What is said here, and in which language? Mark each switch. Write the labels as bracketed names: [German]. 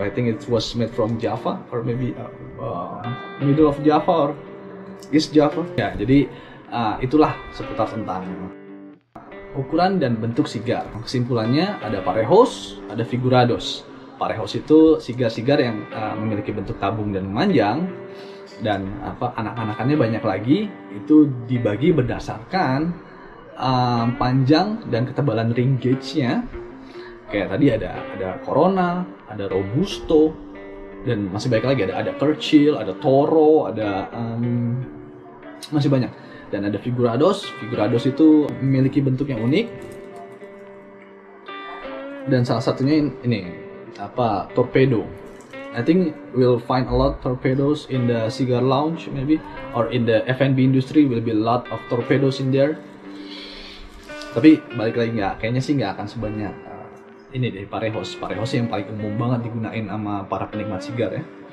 [English] I think it was made from Java or maybe middle of Java or East Java. [Indonesian] Ya, jadi itulah seputar tentang ukuran dan bentuk sigar. Kesimpulannya ada Parejos, ada Figurados. Parejos itu sigar-sigar yang memiliki bentuk tabung dan memanjang. Dan anak-anakannya banyak lagi, itu dibagi berdasarkan panjang dan ketebalan ring gauge-nya. Kayak tadi ada Corona, ada Robusto, dan masih banyak lagi, ada Churchill, ada Toro, ada masih banyak. Dan ada Figurados. Figurados itu memiliki bentuk yang unik. Dan salah satunya ini torpedo. [English] I think we'll find a lot torpedoes in the cigar lounge maybe, or in the F&B industry will be a lot of torpedoes in there. [Indonesian] Tapi balik lagi kayaknya sih nggak akan sebanyak ini deh Parejos yang paling umum banget digunain sama para penikmat sigar ya.